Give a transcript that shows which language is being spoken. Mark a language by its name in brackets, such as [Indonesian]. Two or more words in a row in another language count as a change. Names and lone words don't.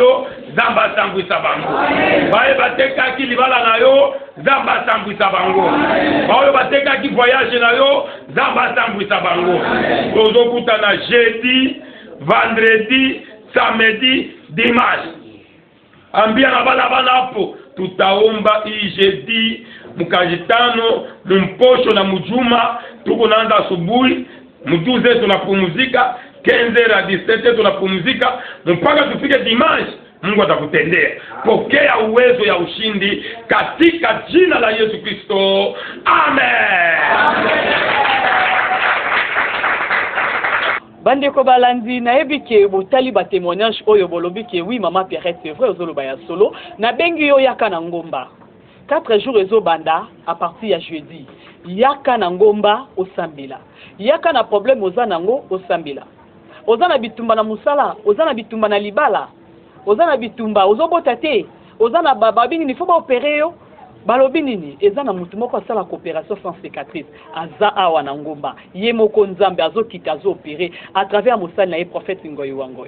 [Lingala] yo nzambe asambwisa bango baoyo batekaki libala na yo nzambe asambwisa bango baoyo batekaki voyage na yo nzambe asambwisa bango tozokutana jeudi [French] vendredi samedi dimanche [Swahili] ambia na bana hapo tutaomba hii jeudi mukajitano mumposho na mujuma tuko naanza asubuhi mjuze tunapumzika 15 hadi 17 tunapumzika mpaka tufike dimanche. Mungu atakutendea. Pokea uwezo ya ushindi katika jina la Yesu Kristo. Amen. [Lingala] Bandeko balandi na ebike botali ba témoignage oyo bolobi ke [French] oui maman Pierrette c'est vrai [Lingala] ozolo baya solo na bengi yo yaka na ngomba [French] 4 jours [Lingala] ezo banda [French] à partir [Lingala] ya jeudi yaka na ngomba osambela yaka na problème ozanango osambela ozana bitumba na musala ozana bitumba na libala ozana bitumba ozobota te ozana babingi ni faut ba opérer yo balobi nini ezana mutu moko asala coopération [French] sans cicatrice [Lingala] aza awa na ngomba ye moko nzambe azokita azo opérer à travers musala na ye prophète Ngoyi Wangoyi.